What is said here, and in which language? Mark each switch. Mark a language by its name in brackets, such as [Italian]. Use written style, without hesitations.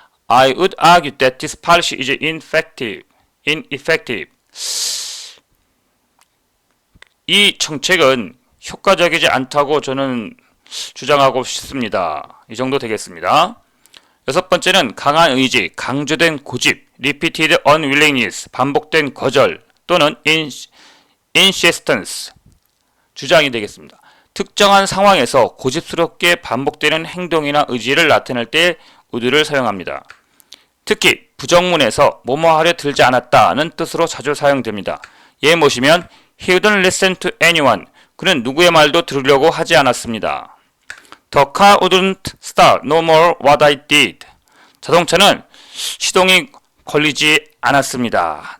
[English] I would argue that this policy is ineffective. [Korean] 이 정책은 효과적이지 않다고 저는 주장하고 싶습니다. 이 정도 되겠습니다. 여섯 번째는 강한 의지, 강조된 고집, [English] repeated unwillingness, [Korean] 반복된 거절 또는 insistence, 주장이 되겠습니다. 특정한 상황에서 고집스럽게 반복되는 행동이나 의지를 나타낼 때 would를 사용합니다. 특히 부정문에서 뭐뭐 하려 들지 않았다는 뜻으로 자주 사용됩니다. 예문 보시면 [English] He wouldn't listen to anyone. [Korean] 그는 누구의 말도 들으려고 하지 않았습니다. [English] The car wouldn't start no more what I did. [Korean] 자동차는 시동이 걸리지 않았습니다.